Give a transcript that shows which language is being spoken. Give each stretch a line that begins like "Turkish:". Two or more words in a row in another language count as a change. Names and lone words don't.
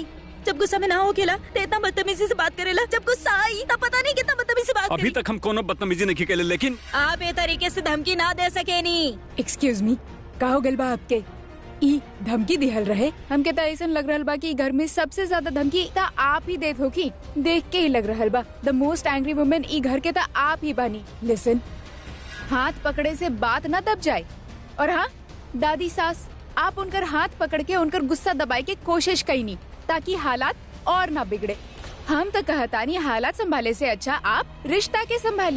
Bhojpuri: जब गुस्सा में ना हो खेला तो इतना बदतमीजी से बात करेला, जब गुस्सा आई तब पता नहीं कितना बदतमीजी से बात अभी तक हम कोनो बदतमीजी नहीं खेले, लेकिन आप ये तरीके से धमकी ना दे सके नी।
English: Excuse me,
Bhojpuri: का हो गल बा आपके? ई धमकी दिहल रहे? हमके तो ऐसा लग रहल बा कि घर में सबसे ज्यादा धमकी ता आप ही देत हो की। देख के ही लग रहल बा
English: the most angry women
Bhojpuri: ई घर के ता आप ही बानी। लिसन, हाथ पकड़े से बात ना दब जाए। और हाँ दादी सास, आप उनकर हाथ पकड़ के उनकर गुस्सा दबाए के कोशिश कई नहीं, ताकि हालात और ना बिगड़े। हम तो कहतानी हालात संभाले से अच्छा आप रिश्ता के संभाली।